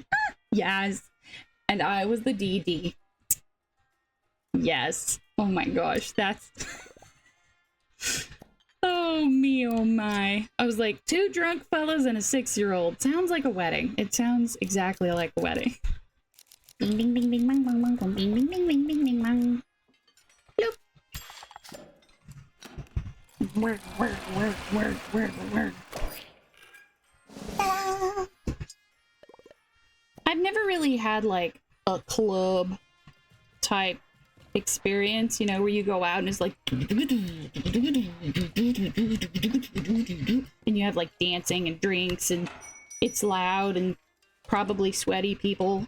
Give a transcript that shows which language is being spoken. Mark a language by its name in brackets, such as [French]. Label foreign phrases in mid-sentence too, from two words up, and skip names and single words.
[English] Yes. And I was the DD. Yes. Oh my gosh, that's... Oh me, oh my. I was like, 2 drunk fellas and a 6-year-old. Sounds like a wedding. It sounds exactly like a wedding. Bing, bing, bing, bing, bang, bang, bang, bang, bing, bing, bing, bing, bing, bing, bang. Bloop. Work. Ta-da. I've never really had like a club type experience, you know, where you go out and it's like and you have like dancing and drinks and it's loud and probably sweaty people.